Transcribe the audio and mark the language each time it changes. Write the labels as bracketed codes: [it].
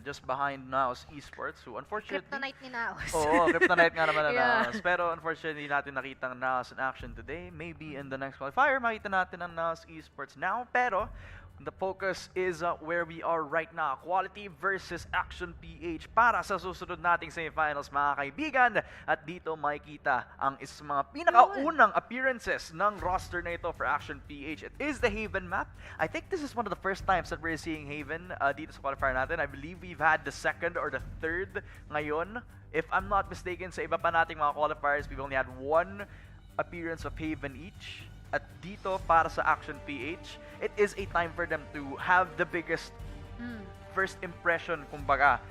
[en] Just behind Naos Esports, who unfortunately... [tl] Kryptonite ni Naos. Oo, Kryptonite nga naman na [en] Yeah. [tl] Naos. Pero unfortunately, natin nakita ang Naos in action today. [en] Maybe in the next qualifier, [tl] makita natin ang Naos Esports now. Pero [en] the focus is where we are right now. [tl] Quality versus Action PH para sa susunod nating semifinals, mga kaibigan. At dito makikita ang isa sa mga pinakaunang appearances ng roster na ito for Action PH. [en] It is the Haven map. I think this is one of the first times that we're seeing Haven [tl] dito sa qualifier natin. [en] I believe we've had the second or the third [tl] ngayon. [en] If I'm not mistaken, [tl] sa iba pa nating mga qualifiers, [en] we've only had one appearance of Haven each. At dito, para sa Action PH, it is a time for them to have the biggest first impression, [tl] kumbaga.